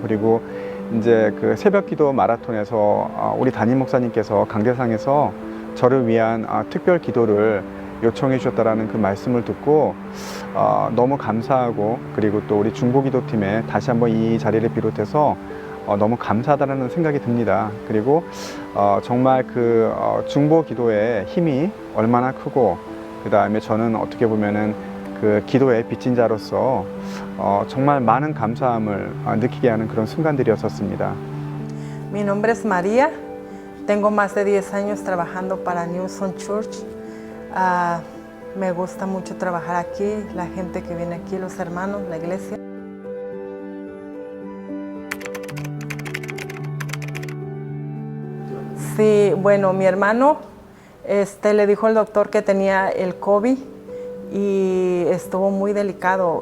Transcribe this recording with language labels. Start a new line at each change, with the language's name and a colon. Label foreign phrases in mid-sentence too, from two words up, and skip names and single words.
Korean: 그리고 이제 그 새벽 기도 마라톤에서 우리 담임 목사님께서 강대상에서 저를 위한 특별 기도를 요청해 주셨다라는 그 말씀을 듣고 너무 감사하고, 그리고 또 우리 중보기도팀에 다시 한번 이 자리를 비롯해서 너무 감사하다는 생각이 듭니다. 그리고 정말 그 중보기도의 힘이 얼마나 크고, 그 다음에 저는 어떻게 보면은 그 기도의 빚진 자로서 정말 많은 감사함을 느끼게 하는 그런 순간들이었었습니다.
Spanish: Mi nombre es María Tengo más de 10 años trabajando para New Song Church. Me gusta mucho trabajar aquí, la gente que viene aquí, los hermanos, la iglesia. Sí, bueno, mi hermano le dijo al doctor que tenía el COVID y estuvo muy delicado.